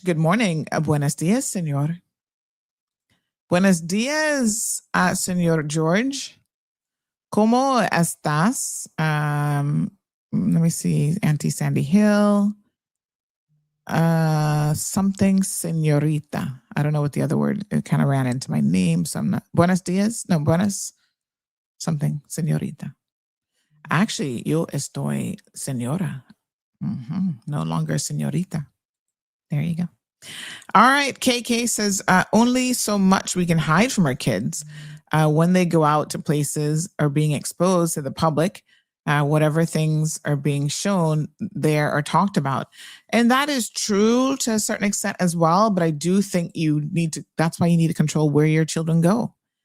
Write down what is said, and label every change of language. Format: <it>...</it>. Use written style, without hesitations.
<en>Good morning.</en> <es>Buenos dias, señor. Buenos dias, señor George. ¿Cómo estás?</es> <en>Let me see. Auntie Sandy Hill. Something señorita. I don't know what the other word, it kind of ran into my name. So I'm not.</en> <es>Buenos dias. No, buenos.</es> <en>Something señorita. Actually,</en> <es>yo estoy señora.</es> <en>No longer señorita. There you go. All right. KK says, only so much we can hide from our kids when they go out to places or being exposed to the public. Whatever things are being shown there or talked about. And that is true to a certain extent as well. But I do think that's why you need to control where your children go.</en>